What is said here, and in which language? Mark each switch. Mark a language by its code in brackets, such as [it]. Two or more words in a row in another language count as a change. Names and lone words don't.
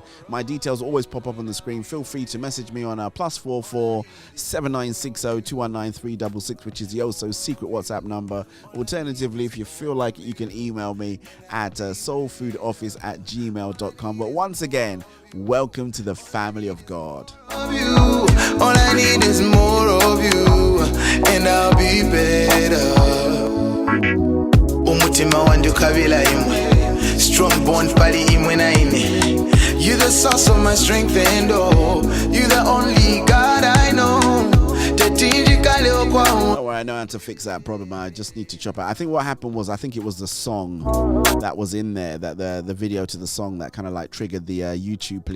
[en] My details always pop up on the screen. Feel free to message me on +44 7960 219 366, which is the also secret WhatsApp number. Alternatively, if you feel like it, you can email me at soulfoodoffice@gmail.com. But once again, welcome to the family of God. All I need is more of you, and I'll be better. [bem] Umutima wandu kabila imwe, [en] strong bond [bem] pali imwe na ine. [en] You the source of my strength and oh, you the only God I know. Don't worry, I know how to fix that problem. I just need to chop it. I think what happened was, I think it was the song that was in there, that the video to the song that kind of like triggered the YouTube police.